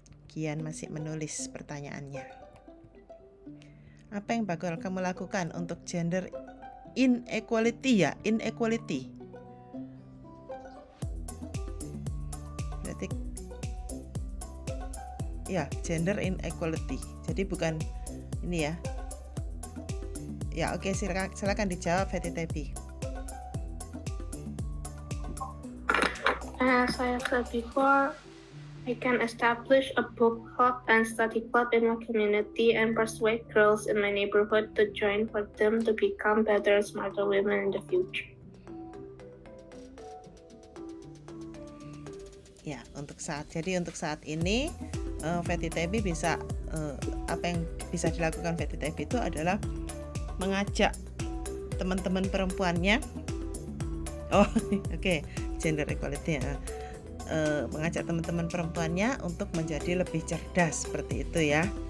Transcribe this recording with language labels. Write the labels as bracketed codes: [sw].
[id] Kian masih menulis pertanyaannya. Apa yang bakal kamu lakukan untuk gender inequality ya? [en] Inequality. [id] Berarti ya, gender inequality. Jadi bukan ini ya. Ya, oke, silakan dijawab Fatty Tabby. [en] As I said before, I can establish a book club and study club in my community and persuade girls in my neighborhood to join for them to become better, smarter women in the future. [id] Ya, untuk saat ini Fatty Tabby bisa apa yang bisa dilakukan Fatty Tabby itu adalah mengajak teman-teman perempuannya. Oh, oke, gender equality ya. Mengajak teman-teman perempuannya untuk menjadi lebih cerdas seperti itu ya.